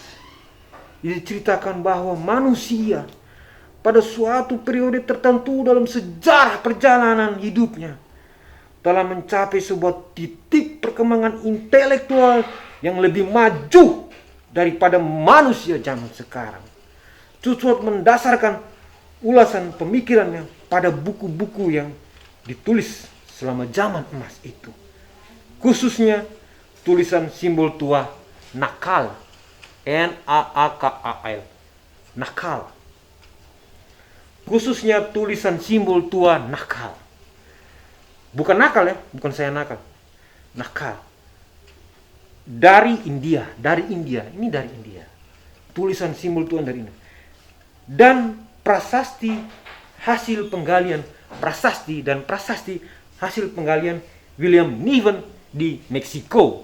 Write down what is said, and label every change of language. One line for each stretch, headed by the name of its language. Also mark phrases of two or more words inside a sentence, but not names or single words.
Indonesian: Diceritakan bahwa manusia pada suatu periode tertentu dalam sejarah perjalanan hidupnya telah mencapai sebuah titik perkembangan intelektual yang lebih maju daripada manusia zaman sekarang. Chutzpah mendasarkan ulasan pemikirannya pada buku-buku yang ditulis selama zaman emas itu. Khususnya tulisan simbol tua nakal. N-A-A-K-A-L. Nakal. Khususnya tulisan simbol tua nakal. Bukan nakal ya, bukan saya nakal. Nakal. Dari India. Ini dari India. Tulisan simbol tua dari India. Dan prasasti hasil penggalian hasil penggalian William Niven di Meksiko.